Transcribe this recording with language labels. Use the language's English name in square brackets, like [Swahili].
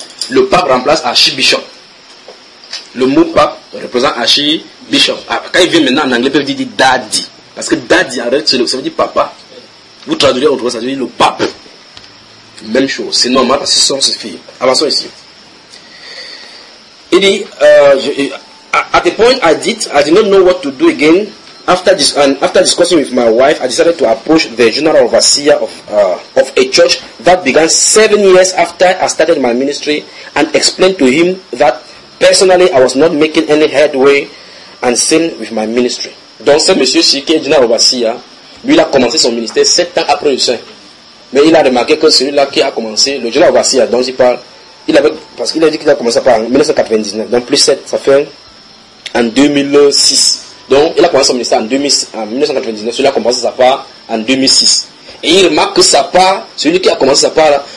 [French] Le pape remplace archbishop. Le mot pape représente archibishop. Quand il vient maintenant en anglais, il peut dire daddy. Parce que daddy, en fait, ça veut dire papa. Vous traduisez autrement, ça veut dire le pape. Même chose. C'est normal parce que ce sont ses filles. Avançons ici. Il dit, [English] at the point I did not know what to do again. After discussing with my wife, I decided to approach the general overseer of a church that began 7 years after I started my ministry and explained to him that personally, I was not making any headway and sin with my ministry. [French] Donc, ce monsieur-ci, qui est général overseer, lui, il a commencé son ministère 7 ans après le Saint. Mais il a remarqué que celui-là qui a commencé, le général overseer dont il parle, parce qu'il a dit qu'il a commencé par en 1999, donc plus 7, ça fait en 2006. Donc, il a commencé son ministère en 1999, celui-là a commencé sa part en 2006. Et il remarque que sa part, celui qui a commencé sa part,